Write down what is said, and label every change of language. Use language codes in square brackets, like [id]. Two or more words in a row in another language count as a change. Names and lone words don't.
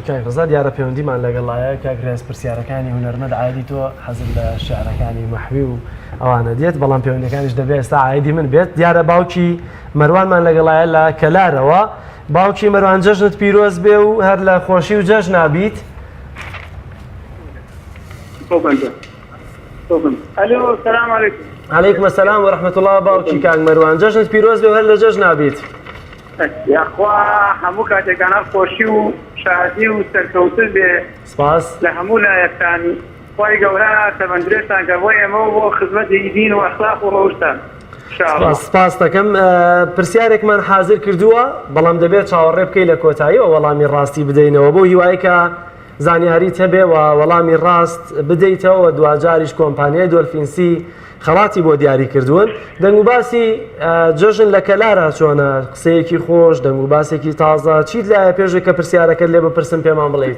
[ckb] ڕزا دیارە پەیوەندیمان لەگەڵایە کاکرێز پرسیارەکانی هونەرمەند عادی تۆ حەزم لە شعرەکانی مەحوی و ئەوانە دێت بەڵام پەیوەندەکانیش دەبێت ئێستا عایدی من بێت دیارە باوکی مەروانمان لەگەڵایە لە کەلارەوە باوکی مەروان جەژنت پیرۆز بێ و هەر لە خۆشی و جەژن نابیت [ar] الو السلام عليكم. عليكم السلام ورحمة الله [ckb] باوکی کاک مەروان جەژنت پیرۆز بێ و هەر لە جەژن نابیت یاخوا هەموو کاتێکانە خۆشی و شادی و سەرکەوتن بێ سپاس لە هەموو لایەکتان خی گەورە تەمەندرێتان کە بۆ ئێمە بۆ خزمەتی دین و ئەخلاق و ڕۆژتان سپاس دەکەم پرسیارێکمان حاضر کردووە بەڵام دەبێت چاوەڕێ بکەی لە کۆتایی و وەڵامی ڕاستی بدەینەوە بۆ هیوای کە زانیاریت هەبێ و وەڵامی ڕاست بدەیتەوە دوجاریش کۆمپانیای دۆلفینسی خەڵاتی بۆ دیاری کردوون دەنگ و باسی جەژن لە کەلارە چۆنە قسەیەکی خۆش دەنگ و باسێکی تازە چیت لایە پێشێک کە پرسیارەکەت لێ بپرسم پێمان بڵێیت